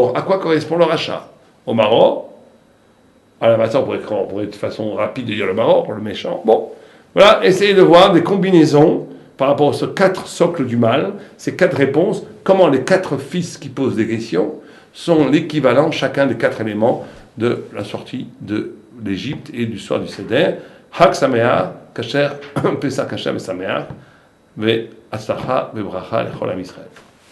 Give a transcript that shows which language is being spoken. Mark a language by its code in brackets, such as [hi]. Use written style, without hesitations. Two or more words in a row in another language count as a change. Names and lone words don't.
[fr] À quoi correspond le rachat? Au maror, à la matzah, on pourrait de façon rapide dire le maror, pour le méchant. Bon, voilà, essayez de voir des combinaisons par rapport aux 4 socles du mal, ces 4 réponses, comment les 4 fils qui posent des questions sont l'équivalent, chacun des 4 éléments, de la sortie de l'Égypte et du soir du Seder. [he] חג שמח, כשר, פסח כשר et שמח, והצלחה, וברכה, לכל עם ישראל.